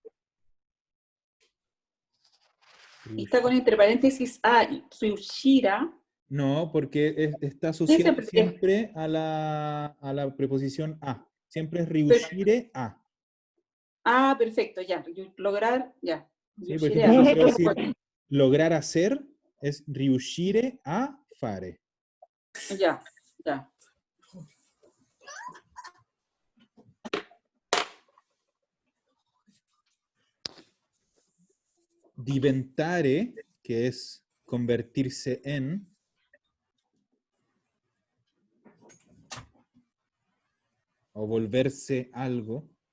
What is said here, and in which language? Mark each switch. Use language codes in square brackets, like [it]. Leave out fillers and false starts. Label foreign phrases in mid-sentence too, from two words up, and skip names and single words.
[es] Y está con entre paréntesis a riuscirá. No, porque está asociado porque- siempre a la preposición a. Siempre es [it] riuscire a. [es] Ah, perfecto, ya. Lograr, ya. ¿Sí? Por Riuscire ejemplo, a. si quiero decir lograr hacer, es [it] riuscire a fare. [es] Ya, ya. Diventare, que es convertirse en. O volverse algo.